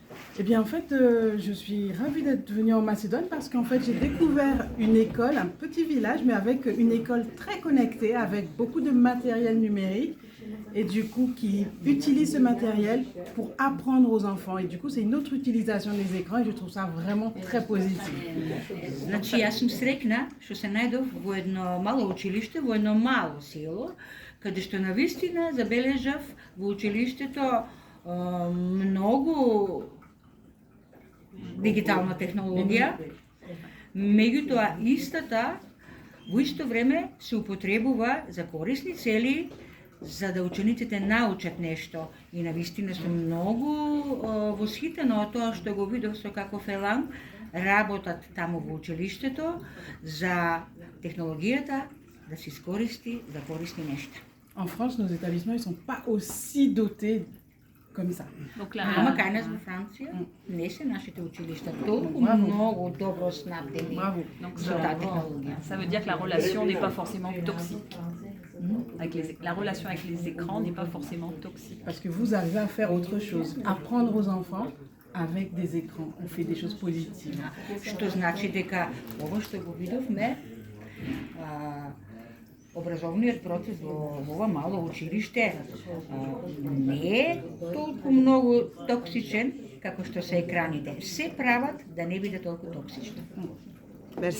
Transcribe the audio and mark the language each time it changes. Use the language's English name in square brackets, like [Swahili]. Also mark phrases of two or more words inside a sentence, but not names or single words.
[French] Eh bien, en fait, je suis ravie d'être venue en Macédoine parce qu'en fait, j'ai découvert une école, un petit village, mais avec une école très connectée, avec beaucoup de matériel numérique et du coup, qui utilise ce matériel pour apprendre aux enfants. Et du coup, c'est une autre utilisation des écrans et je trouve ça vraiment très positif. [Macedonian] Значи, јас сум среќна што се најдов во едно мало училиште, во едно мало село, каде што навистина забележав во училиштето многу дигитална технологија, меѓутоа истата во исто време се употребува за корисни цели, за да учениците научат нешто. И навистина сум многу восхитена од тоа што го видов со каков елан работат таму во училиштето за технологијата да се искористи за корисни нешта. [French] En France, nos établissements ils sont pas aussi dotés comme ça. [Macedonian] Ама кај нас во Франција не се нашите училишта толку многу добро снабдени со таа технологија. [French] Ça veut dire que la relation n'est pas forcément toxique. La relation avec les écrans n'est pas forcément toxique. Parce que vous arrivez à faire autre chose, apprendre aux enfants avec des écrans. On fait des choses positives. [Macedonian] Што значи дека ова што го видовме, образовниот процес во ова мало училиште не е толку многу токсичен како што се екраните. Се прават да не биде толку токсично.